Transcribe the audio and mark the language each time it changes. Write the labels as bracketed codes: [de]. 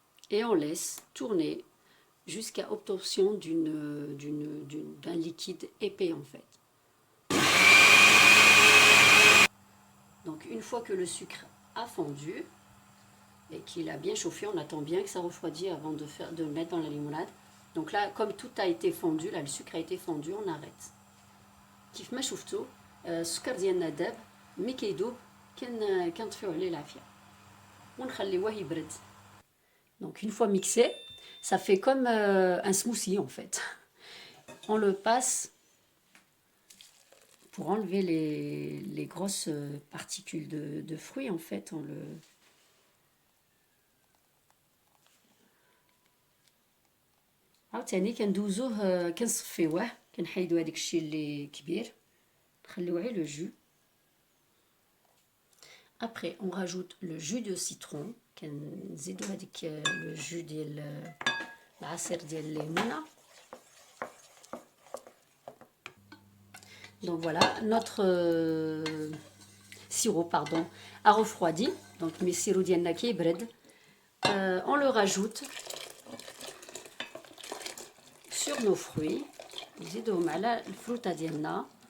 [fr] Et on laisse tourner jusqu'à obtention d'un liquide épais en fait. Donc une fois que le sucre a fondu et qu'il a bien chauffé, on attend bien que ça refroidisse avant de le mettre dans la limonade. Donc là, comme tout a été fondu, là le sucre a été fondu, on arrête. [ar] كيف ما شفتوا السكر ديالنا داب مي كيدوب كنطفيو عليه العافيه ونخليوه يبرد. [fr] Donc une fois mixé, ça fait comme un smoothie en fait. On le passe pour enlever les grosses particules de fruits en fait. On le [ar] عاوتاني كندوزوه كنصفيوه كنحيدو هذاك الشيء اللي كبير نخليو غير le jus. [fr] Après on rajoute le jus de citron, [ar] كنزيدو هذيك [fr] le jus [ar] ديال العصير ديال الليمونه. [fr] Donc voilà, notre sirop a refroidi. Donc mes sirop [ar] ديالنا كيبرد. [fr] On le rajoute sur nos fruits. [ar] نزيدوهم على الفروتة ديالنا.